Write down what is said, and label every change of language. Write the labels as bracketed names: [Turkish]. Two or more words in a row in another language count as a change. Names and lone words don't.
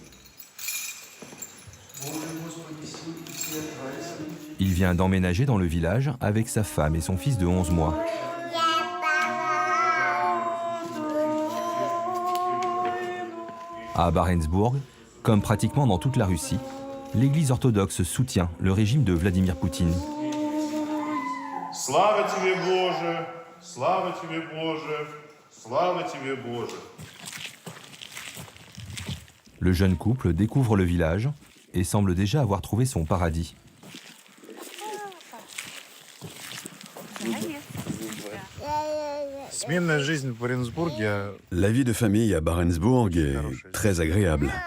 [French] Il vient d'emménager dans le village avec sa femme et son fils de 11 mois. À Barentsburg, comme pratiquement dans toute la Russie, l'Église orthodoxe soutient le régime de Vladimir Poutine. [Russian] Slava тебе, Боже! Slava тебе, Боже! Slava тебе, Боже! [French] Le jeune couple découvre le village et semble déjà avoir trouvé son paradis. La vie de famille à Barentsburg est très agréable.